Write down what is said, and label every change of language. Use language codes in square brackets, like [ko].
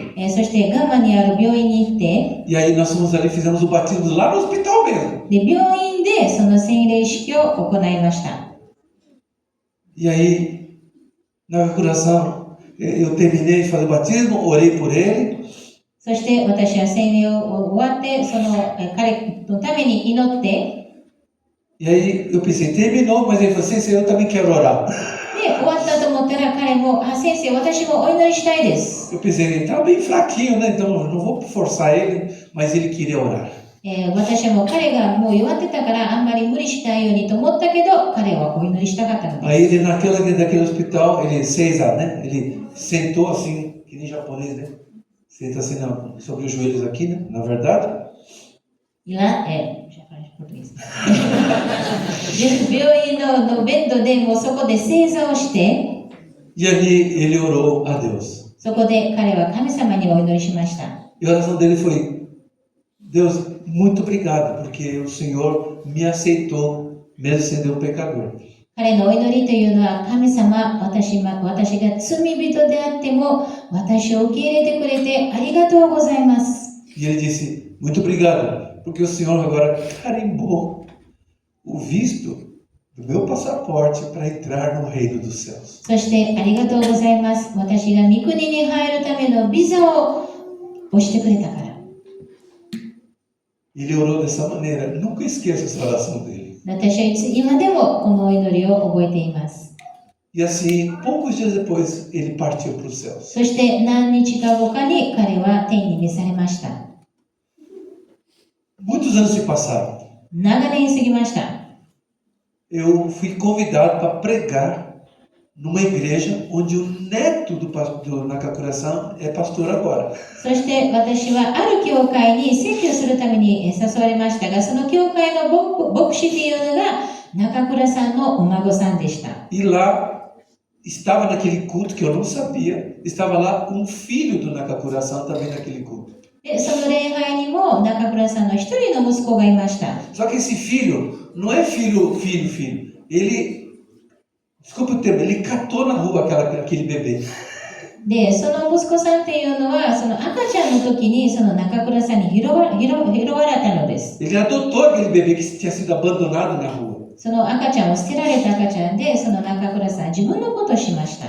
[ja] そしてガンマにある病院に行って、 [pt] E aí nós fomos ali, fizemos o batismo lá no hospital mesmo. [ja] で病院でその洗礼式を行いました。 [pt] E aí, na coração, eu terminei de fazer o batismo, orei por ele. [ja] そして私は洗礼を終わって、その彼のために祈って、 [pt] E aí eu pensei, terminou, mas ele falou, Sensei, eu também quero orar. [ja] で、終わったと思ったら彼も、先生、私もお祈りしたいです。 [pt] Eu pensei, ele estava bem fraquinho, né? Então eu não vou forçar ele, mas ele queria orar. [ja] 私はもう彼がもう弱ってたからあんまり無理しないようにと思ったけど、彼はお祈りしたかったのです。 [pt] Aí ele daquele hospital, ele César, né? Ele sentou assim, que nem japonês, né? Senta assim sobre os joelhos aqui, né? Na verdade. já faz português. [ja] で病院のベッドでもうそこで正座をして、 [pt] E ali ele orou a Deus. [ja] そこで彼は神様にお祈りしました。 [pt] E a oração dele foi, Deus, muito obrigado, porque o Senhor me aceitou, mesmo sendo eu pecador. [ja] 彼のお祈りというのは、神様、私が罪人であっても、私を受け入れてくれてありがとうございます。 [pt] E ele disse, muito obrigado, porque o Senhor agora carimbou o visto do meu passaporte para entrar no reino dos céus. [ja] そして、ありがとうございます。私が御国に入るためのビザを押してくれたから。 [pt] Ele orou dessa maneira, nunca esqueça essa oração dele. [ja] 私はいつ今でもこのお祈りを覚えています。 [pt] E assim, poucos dias depois, ele partiu para os céus. [ja] そして何日か後かに彼は天に召されました。 [pt] Muitos anos se passaram. [ja] 長年過ぎました。 [pt] eu fui convidado para pregar numa igreja onde o neto do Nakakura-san é pastor agora. [ja] そして私はある教会に説教するために誘われましたが、その教会の牧師というのが中倉さんのお孫さんでした。 [pt] E lá estava naquele culto que eu não sabia, estava lá um filho do Nakakura-san também naquele culto. [ja] で、その礼拝にも中倉さんの一人の息子がいました。 [pt] Só que esse filho não é filho. Ele, desculpa o termo, ele catou na rua aquele bebê. [ja] で、その息子さんっていうのは、その赤ちゃんの時にその中倉さんに拾われたのです。 [pt] Ele adotou aquele bebê que tinha sido abandonado na rua. [ja] その赤ちゃんを捨てられた赤ちゃんで、その中倉さん自分のことをしました。